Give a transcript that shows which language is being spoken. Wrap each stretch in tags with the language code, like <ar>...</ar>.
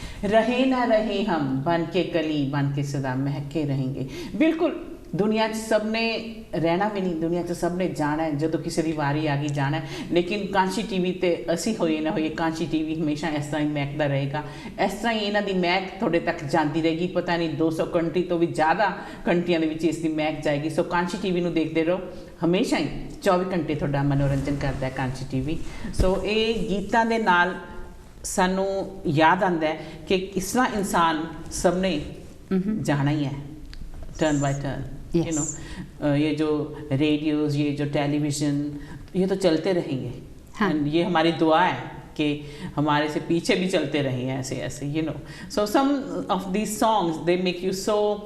<hi>रहे ना रहे हम, बन के कली बन के सदा महके रहेंगे।</hi> <pa>बिल्कुल, दुनिया 'ਚ ਸਭ ਨੇ ਰਹਿਣਾ ਵੀ ਨਹੀਂ, ਦੁਨੀਆ 'ਚ ਸਭ ਨੇ ਜਾਣਾ ਹੈ, ਜਦੋਂ ਕਿਸੇ ਦੀ ਵਾਰੀ ਆ ਗਈ ਜਾਣਾ ਹੈ। ਲੇਕਿਨ ਕਾਂਸ਼ੀ ਟੀਵੀ ਤੇ ਅਸੀਂ ਹੋਈਏ ਨਾ ਹੋਈਏ, ਕਾਂਸ਼ੀ ਟੀਵੀ ਹਮੇਸ਼ਾ ਇਸ ਤਰ੍ਹਾਂ ਹੀ ਮਹਿਕਦਾ ਰਹੇਗਾ। ਇਸ ਤਰ੍ਹਾਂ ਹੀ ਇਹਨਾਂ ਦੀ ਮਹਿਕ ਤੁਹਾਡੇ ਤੱਕ ਜਾਂਦੀ ਰਹੇਗੀ। ਪਤਾ ਨਹੀਂ 200 ਕੰਟਰੀ ਤੋਂ ਵੀ ਜ਼ਿਆਦਾ ਕੰਟਰੀਆਂ ਦੇ ਵਿੱਚ ਇਸ ਦੀ ਮਹਿਕ ਜਾਏਗੀ। ਸੋ ਕਾਂਸ਼ੀ ਟੀਵੀ ਨੂੰ ਦੇਖਦੇ ਰਹੋ, ਹਮੇਸ਼ਾ ਹੀ 24 ਘੰਟੇ ਤੁਹਾਡਾ ਮਨੋਰੰਜਨ ਕਰਦਾ ਹੈ ਕਾਂਸ਼ੀ ਟੀਵੀ। ਸੋ ਇਹ ਗੀਤਾਂ ਦੇ ਨਾਲ ਸਾਨੂੰ ਯਾਦ ਆਉਂਦਾ ਹੈ ਕਿ ਇਸ ਤਰ੍ਹਾਂ ਇਨਸਾਨ ਸਭ ਨੇ ਜਾਣਾ ਹੀ ਹੈ,</pa> <en>Turn by turn. Yes. You know,</en> <hi>ये जो रेडियोज़, ये जो टेलीविज़न, ये तो चलते रहेंगे। हाँ. And ये हमारी दुआ है कि हमारे से पीछे भी चलते रहें ऐसे ऐसे,</hi> <en>You know. So some of these songs they make you so</en>